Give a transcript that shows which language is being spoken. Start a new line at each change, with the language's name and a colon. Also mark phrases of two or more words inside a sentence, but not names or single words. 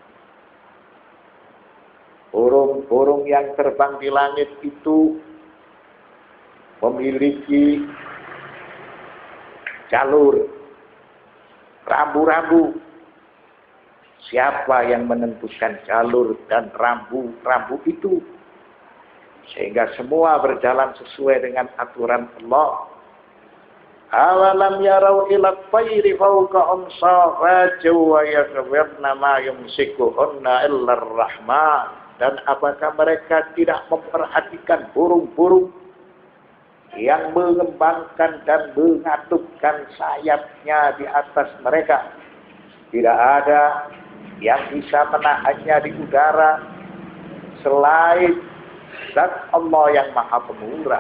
Indonesian: Burung-burung yang terbang di langit itu memiliki jalur, rambu-rambu. Siapa yang menentukan jalur dan rambu-rambu itu? Sehingga semua berjalan sesuai dengan aturan Allah.
Arabic: أولم يروا إلى الطير فوقهم صافات ويقبضن ما يمسكهن إلا الرحمن.
Indonesian: Dan apakah mereka tidak memperhatikan burung-burung yang mengembangkan dan mengatupkan sayapnya di atas mereka? Tidak ada yang bisa menahannya di udara selain zat Allah yang Maha Pemurah.